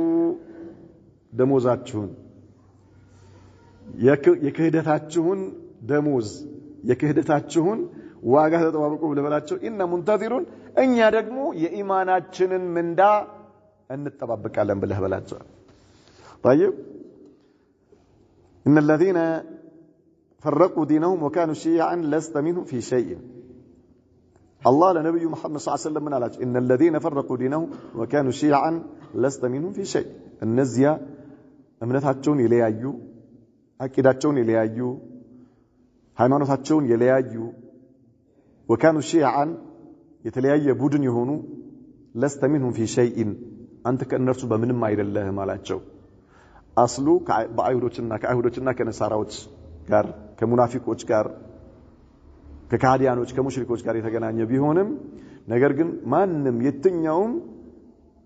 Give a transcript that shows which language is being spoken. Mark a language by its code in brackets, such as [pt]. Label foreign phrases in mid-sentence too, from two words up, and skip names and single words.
[am] ደሞዛችሁን የክህደታችሁን ደሞዝ የክህደታችሁን ዋጋ ተጠባበቁ ብለህ በላቸው [ar] إنا منتظرون [am] እኛ ደግሞ የኢማናችንን ምንዳ እንጠባበቃለን ብለህ በላቸው [ar] طيب ان الذين فرقوا دينهم وكانوا شيعا لست منهم في شيء الله لنبي محمد صلى الله عليه وسلم من قال ان الذين فرقوا دينهم وكانوا شيعا لست منهم في شيء [am] እነዚያ እምነታቸውን የለያዩ አቂዳቸውን የለያዩ ሃይማኖታቸውን የለያዩ [ar] وكانوا شيعا [am] የተለያየ ቡድን የሆኑ [ar] لست منهم في شيء [am] አንተ ከእነርሱ በምንም አይደለህም አላቸው አስሉ ከአይሁዶችና ከነሳራዎች ጋር ከሙናፊቆች ጋር ከካዲያኖች ከሙሽሪኮች ጋር የተገናኘ ቢሆንም ነገር ግን ማንንም የትኛውም